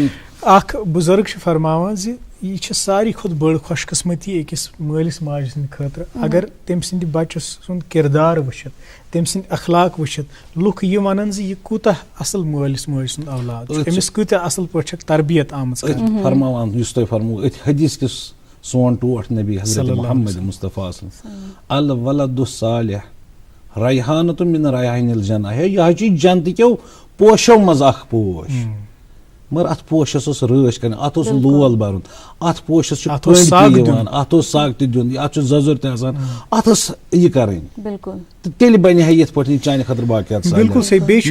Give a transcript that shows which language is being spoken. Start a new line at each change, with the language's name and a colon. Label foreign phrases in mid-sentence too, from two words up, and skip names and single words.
Kashmiri: اکھ بُزرگ چھُ فرماوان زِ یہِ چھِ ساروی کھۄتہٕ بٔڑ خۄش قٕسمتی أکِس مٲلِس ماجہِ سٕنٛدِ خٲطرٕ اگر تٔمۍ سٕنٛدِ بچہِ سُنٛد کِردار وٕچھِتھ تٔمۍ سٕنٛدۍ اخلاق وٕچھِتھ لُکھ یہِ ونان زِ یہِ کوٗتاہ اصل مٲلِس ماجہِ سُنٛد اولاد چھُ أمِس کۭتیاہ اصل پٲٹھۍ چھکھ تربیت آمٕژ فرماوان یُس تۄہہِ فرموو أتھۍ حدیث کِس سون ٹوٹھ نبی حضرت محمد مصطفیٰ
Arabic: الولد الصالح ریحانۃ من ریحان الجنہ
Kashmiri: ہے یہِ حظ چھُ جنتہٕ کیو پوشو منٛز اکھ پوش مگر ات پوشس رٲچھ کرٕنۍ ات لول برُن ات پوشس اتھ اوس سگ دیُن ات سگ تہِ دیُن ات ززُر تہِ آسان ات یہِ کرٕنۍ بالکل تہٕ تیٚلہِ بنہِ ہا یِتھ پٲٹھۍ چانہِ خٲطرٕ باقیات بالکل صحیح بیٚیہِ